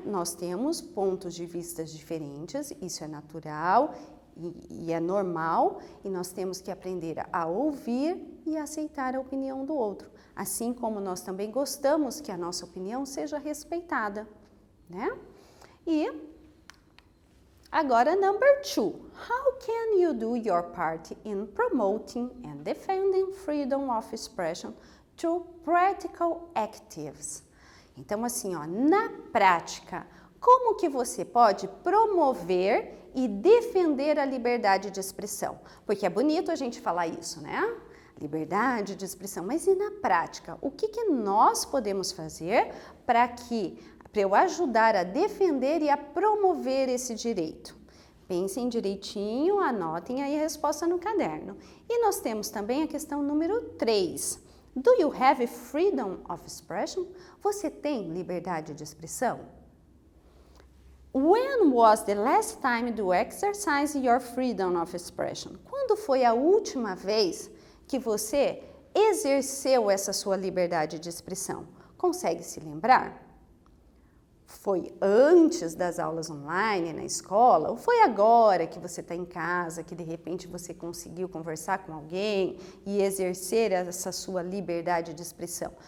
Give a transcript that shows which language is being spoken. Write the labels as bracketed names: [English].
[Portuguese] Nós temos pontos de vista diferentes, isso é natural e é normal, e nós temos que aprender a ouvir e aceitar a opinião do outro, assim como nós também gostamos que a nossa opinião seja respeitada, né? E agora, [English] number 2. How can you do your part in promoting and defending freedom of expression through practical activities? [Portuguese] Então, assim, ó, na prática, como que você pode promover e defender a liberdade de expressão? Porque é bonito a gente falar isso, né? Liberdade de expressão, mas e na prática? O que que nós podemos fazer para eu ajudar a defender e a promover esse direito? Pensem direitinho, anotem aí a resposta no caderno. E nós temos também a questão número 3. [English] Do you have freedom of expression? [Portuguese] Você tem liberdade de expressão? [English] When was the last time you exercised your freedom of expression? [Portuguese] Quando foi a última vez que você exerceu essa sua liberdade de expressão? Consegue se lembrar? Foi antes das aulas online na escola ou foi agora que você está em casa, que de repente você conseguiu conversar com alguém e exercer essa sua liberdade de expressão?